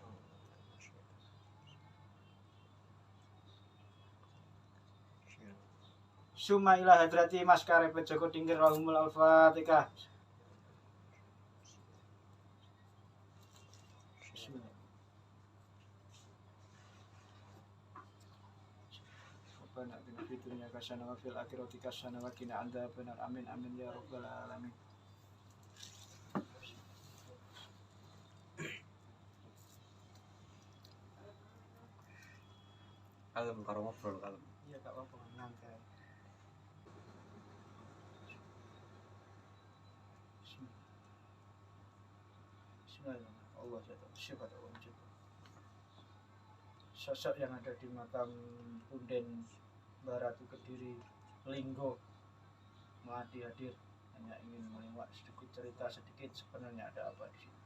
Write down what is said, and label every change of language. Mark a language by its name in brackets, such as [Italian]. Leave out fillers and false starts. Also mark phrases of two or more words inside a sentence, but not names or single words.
[Arabic] Suma ila hadrati Mas Karepet Joko Tingkir lahumul al-Fatihah. Bismillah. ربنا آتنا في الدنيا حسنة وفي الآخرة حسنة وقنا عذاب النار. آمين آمين يا رب العالمين. [Javanese] Kalem karo ngobrol kalem. [Indonesian] Iya gak apa-apa nangka. [Arabic] Bismillahirrahmanirrahim. [Indonesian] Allah sifat Allah. Sosok yang ada di makam Punden Baratu Kediri Linggo Mahadi hadir, hanya ingin melewat sedikit cerita sedikit sebenarnya ada apa di sini.